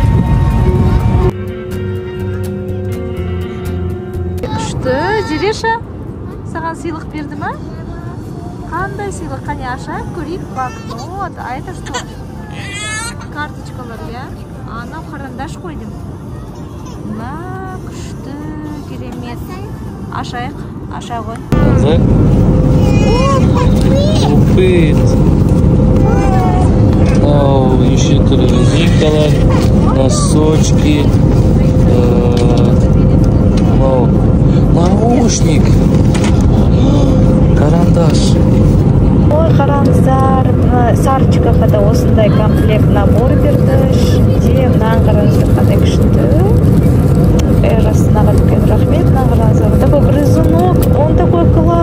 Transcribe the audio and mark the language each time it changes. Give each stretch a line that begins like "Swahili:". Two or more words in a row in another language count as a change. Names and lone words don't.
Kazakh: Күшті, Зереша, саған сыйлық берді ма? Қандай сыйлық? Қане ашайық, көрейік.
Russian: Банкнот, а это что?
Kazakh: Карточкалар, я? Анау қарандаш қойдым. Мына күшті, керемет. Ашайық, аша ғой.
Russian: Еще зеркало, носочки, наушник, карандаш.
Kazakh: Ой, қараңыздар, Сарочкаға да осындай
Russian: комплект набор
Kazakh: берді. Ішінде мынаған қараңыздар, қандай күшті. Эрасынаға үлкен рахмет, мынаған қараңыздар.
Russian: Такой грызунок, он такой